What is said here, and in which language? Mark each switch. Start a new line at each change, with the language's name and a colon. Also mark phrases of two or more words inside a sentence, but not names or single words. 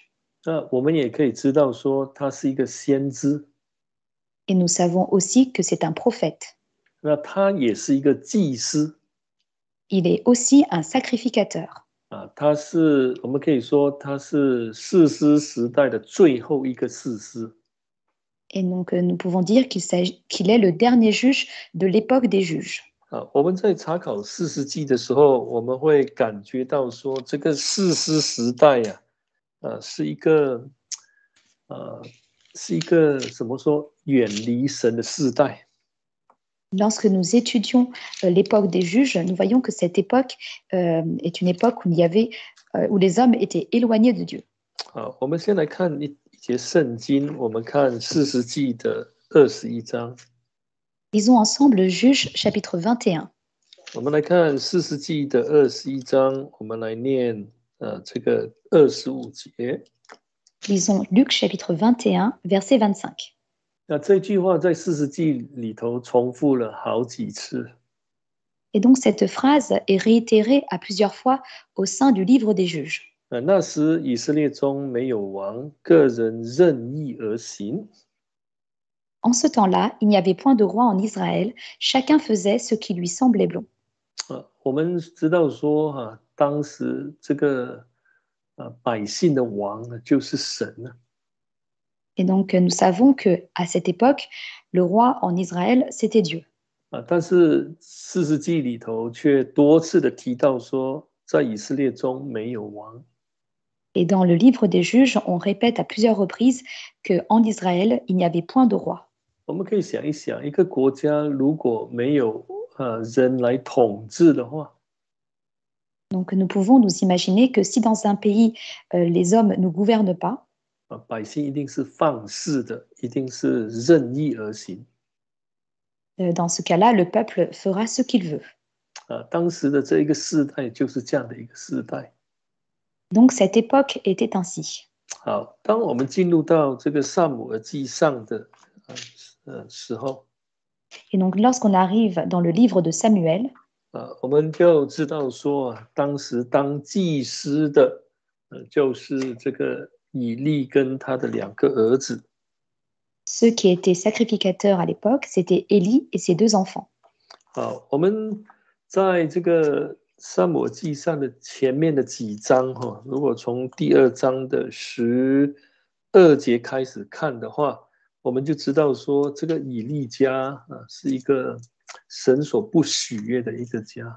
Chinese: 我们也可以知道说，他是一个先知。
French: Et nous savons aussi que c'est un prophète.
Chinese: 那他也是一个祭司。
French: Il est aussi un sacrificateur.
Chinese: 我们可以说他是士师时代的最后一个士师。
French: Et donc, nous pouvons dire qu'il est le dernier juge de l'époque des juges.
Chinese: 我们在查考士师记的时候，我们会感觉到说，这个士师时代是一个怎么说，远离神的世代。
French: Lorsque nous étudions l'époque des juges, nous voyons que cette époque est une époque où les hommes étaient éloignés de Dieu.
Chinese: 我们先来看一节圣经，我们看士师记的21章。
French: Lisons ensemble Juges chapitre 21.
Chinese: 我们来看士师记的21章，我们来念这个25节。
French: Lisons Luc chapitre 21, verset 25.
Chinese: 那这句话在士师记里头重复了好几次。
French: Et donc cette phrase est réitérée à plusieurs fois au sein du livre des juges.
Chinese: 那时以色列中没有王，个人任意而行。
French: En ce temps-là, il n'y avait point de roi en Israël, chacun faisait ce qui lui semblait bon.
Chinese: 我们知道说当时这个百姓的王就是神。
French: Et donc nous savons que à cette époque, le roi en Israël, c'était Dieu.
Chinese: 但是士师记里头却多次的提到说，在以色列中没有王。
French: Et dans le livre des juges, on répète à plusieurs reprises qu'en Israël, il n'y avait point de roi.
Chinese: 我们可以想一想，一个国家如果没有人来统治的话，
French: Donc nous pouvons nous imaginer que si dans un pays, les hommes ne gouvernent pas,
Chinese: 百姓一定是放肆的，一定是任意而行。
French: dans ce cas-là, le peuple fera ce qu'il veut.
Chinese: 当时的这一个世代就是这样的一个世代。
French: Donc cette époque était ainsi.
Chinese: 好，当我们进入到这个撒母耳记上的时候，
French: Et donc lorsqu'on arrive dans le livre de Samuel,
Chinese: 我们就知道说当时当祭司的就是这个以利跟他的2个儿子。
French: ceux qui étaient sacrificateurs à l'époque, c'était Élie et ses 2 enfants.
Chinese: 好，我们在这个撒母耳记上的前面的几章哈，如果从第2章的12节开始看的话，我们就知道说这个以利家是一个神所不喜悦的一个家。